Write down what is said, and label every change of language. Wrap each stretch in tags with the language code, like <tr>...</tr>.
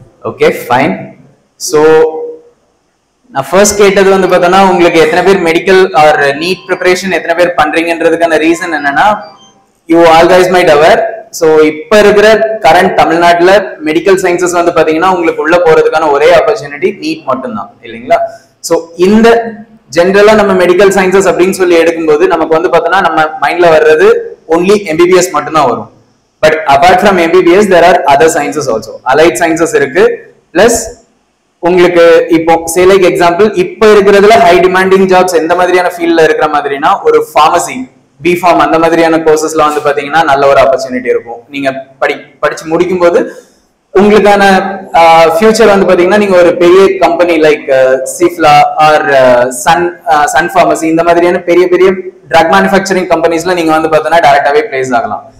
<en>Okay, fine.</en> <ta>So நான் first கேட்டது வந்து பார்த்தோன்னா உங்களுக்கு எத்தனை பேர் மெடிக்கல் ஆர் நீட் ப்ரிப்பரேஷன் எத்தனை பேர் பண்றீங்கன்றதுக்கான ரீசன் என்னன்னா</ta> <en>You all guys might aware.</en> <ta>So இப்ப இருக்கிற கரண்ட் தமிழ்நாட்டில் மெடிக்கல் சயின்சஸ் வந்து பாத்தீங்கன்னா உங்களுக்கு உள்ள போறதுக்கான ஒரே ஆப்பர்ச்சுனிட்டி நீட் மட்டும்தான் இல்லைங்களா? ஸோ இந்த ஜென்ரலா நம்ம மெடிக்கல் சயின்சஸ் அப்படின்னு சொல்லி எடுக்கும்போது நமக்கு வந்து பார்த்தோன்னா நம்ம மைண்ட்ல வர்றது ஒன்லி MBBS மட்டும்தான் வரும்.</ta> <en>But apart from MBBS there are other sciences also.</en> <ta>Allied sciences இருக்கு. பிளஸ் உங்களுக்கு இப்போ சே லைக் எக்ஸாம்பிள் இப்ப இருக்கிறதுல ஹை டிமாண்டிங் ஜாப்ஸ் எந்த மாதிரியான ஃபீல்ட்ல இருக்கிற மாதிரினா ஒரு ஃபார்மசி, B.Pharm அந்த மாதிரியான கோர்சஸ்ல வந்து பாத்தீங்கன்னா நல்ல ஒரு ஆப்பர்ச்சுனிட்டி இருக்கும். நீங்க படிச்சு முடிக்கும் போது உங்களுக்கான ஃபியூச்சர் வந்து பாத்தீங்கன்னா நீங்க ஒரு பெரிய company like சிஃப்லா R Sun pharmacy இந்த மாதிரியான பெரிய பெரிய ட்ரக் மேனுஃபேக்சரிங் கம்பெனிஸ்ல நீங்க வந்து பாத்தீங்கன்னா டைரக்டாவே பிளேஸ் ஆகலாம்.</ta>